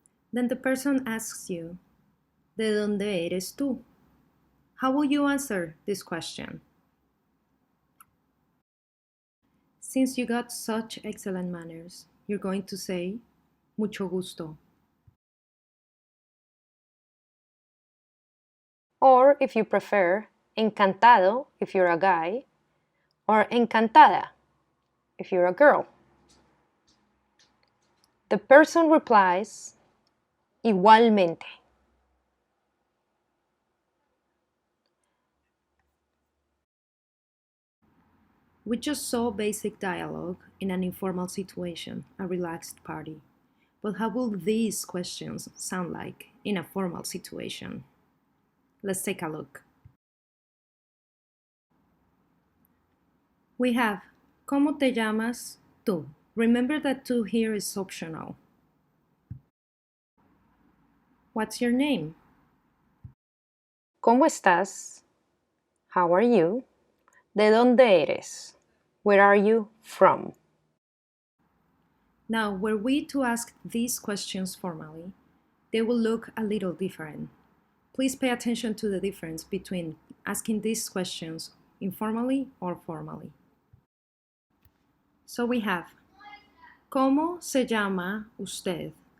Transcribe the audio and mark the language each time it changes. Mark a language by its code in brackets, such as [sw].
[en] Then the person asks you, [es] ¿De dónde eres tú? [en] How will you answer this question? Since you got such excellent manners, you're going to say, [es] Mucho gusto. [en] Or, if you prefer, encantado if you're a guy, or encantada if you're a girl. The person replies, igualmente. We just saw basic dialogue in an informal situation, a relaxed party. But how will these questions sound like in a formal situation? Let's take a look. We have, [es] ¿Cómo te llamas tú? [en] Remember that tú here is optional. What's your name? [es] ¿Cómo estás? [en] How are you? [es] ¿De dónde eres? [en] Where are you from? Now, were we to ask these questions formally, they will look a little different. Please pay attention to the difference between asking these questions informally or formally. So we have, [es] ¿Cómo se llama usted?